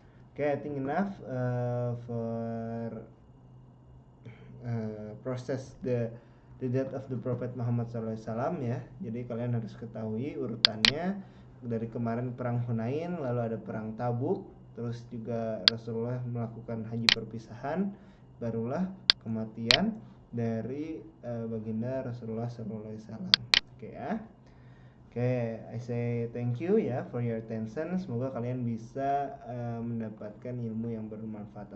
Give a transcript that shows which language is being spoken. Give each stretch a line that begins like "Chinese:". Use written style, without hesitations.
English: Oke, I think enough for process the death of the Prophet Muhammad SAW ya.
Indonesian: Jadi kalian harus ketahui urutannya dari kemarin perang Hunain, lalu ada perang Tabuk, terus juga Rasulullah melakukan haji perpisahan, barulah kematian dari baginda Rasulullah SAW. Oke ya.
English: Oke, I say thank you ya for your attention.
Indonesian: Semoga kalian bisa mendapatkan ilmu yang bermanfaat.